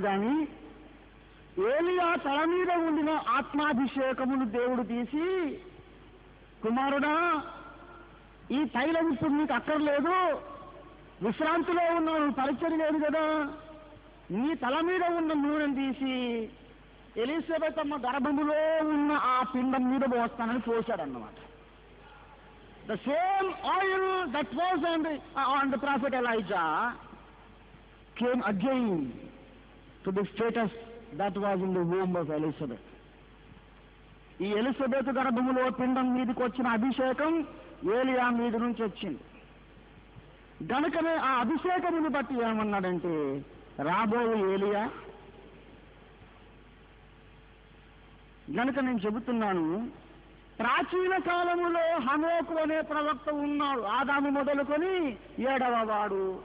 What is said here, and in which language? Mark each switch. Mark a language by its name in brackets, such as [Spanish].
[Telugu] కానీ ఏలియా తల మీద ఉండిన ఆత్మాభిషేకమును దేవుడు తీసి, కుమారుడా, ఈ తైలం ఇప్పుడు నీకు అక్కర్లేదు, విశ్రాంతిలో ఉన్నావు, పరిచయం లేదు కదా, నీ తల మీద ఉన్న నూనెను తీసి ఎలిజబెత్ అమ్మ గర్భములో ఉన్న ఆ పిండం మీద పోస్తానని పోశాడన్నమాట. [English] The same oil that was on the prophet Elijah came again to the status that was in the womb of Elizabeth. [Telugu] ఈ ఎలిజబెత్ గర్భములో పిండం మీదకి వచ్చిన అభిషేకం ఏలియా మీద నుంచి వచ్చింది. గనుకనే ఆ అభిషేకమును బట్టి ఏమన్నాడంటే, రాబోయే ఏలియా. గనుక నేను చెబుతున్నాను, ప్రాచీన కాలములో హనోకు అనే ప్రవక్త ఉన్నాడు, ఆదాము మొదలుకొని 7వ వాడు.